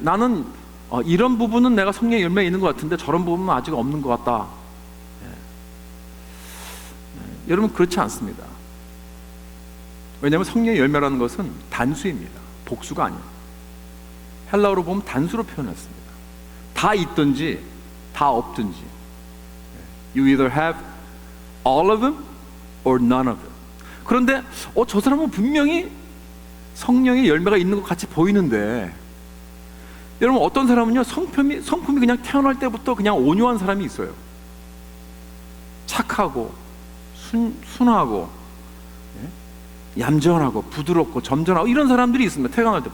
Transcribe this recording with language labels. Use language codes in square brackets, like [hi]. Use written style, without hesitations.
[ko] 나는 이런 부분은 내가 성령의 열매가 있는 것 같은데 저런 부분은 아직 없는 것 같다. 여러분, 그렇지 않습니다. 왜냐하면 성령의 열매라는 것은 단수입니다. 복수가 아니에요. 헬라어로 보면 단수로 표현했습니다. 다 있든지 다 없든지. [en] You either have all of them or none of them. [ko] 그런데 저 사람은 분명히 성령의 열매가 있는 것 같이 보이는데, 여러분, 어떤 사람은요, 성품이 그냥 태어날 때부터 그냥 온유한 사람이 있어요. 착하고 순하고 얌전하고 부드럽고 점잖하고 이런 사람들이 있습니다. 태어날 때.